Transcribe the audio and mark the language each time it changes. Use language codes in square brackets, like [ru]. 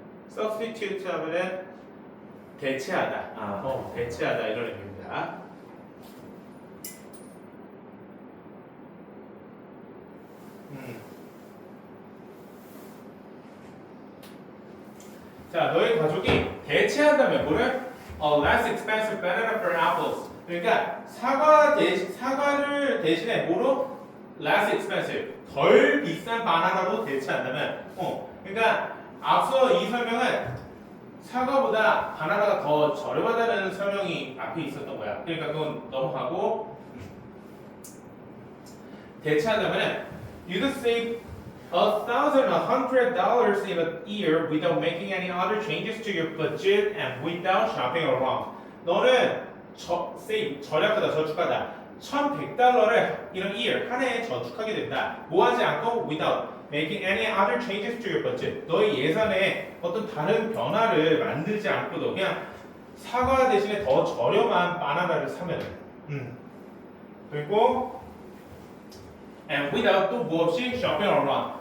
[ko] substitute 하면은 대체하다. 대체하다 이런 의미입니다. 자, 너의 가족이 대체한다면 뭐를? [en] Less expensive banana for apples. [ko] 그러니까 사과를 대신에 뭐로? [en] Less expensive. [ko] 덜 비싼 바나나로 대체한다면, 그러니까 앞서 이 설명은 사과보다 바나나가 더 저렴하다는 설명이 앞에 있었던 거야. 그러니까 그건 넘어가고 대체한다면 [en] you'd save $1,100 in a year without making any other changes to your budget and without shopping around. [ko] 너는 절약하다, 저축하다. $1,100를 [en] in a year [ko] 한 해에 저축하게 된다. 뭐 하지 않고 [en] without making any other changes to your budget. [ko] 너의 예산에 어떤 다른 변화를 만들지 않고도 그냥 사과 대신에 더 저렴한 바나나를 사면. 그리고 [en] and without [ko] 또 뭐 없이 [en] shopping around.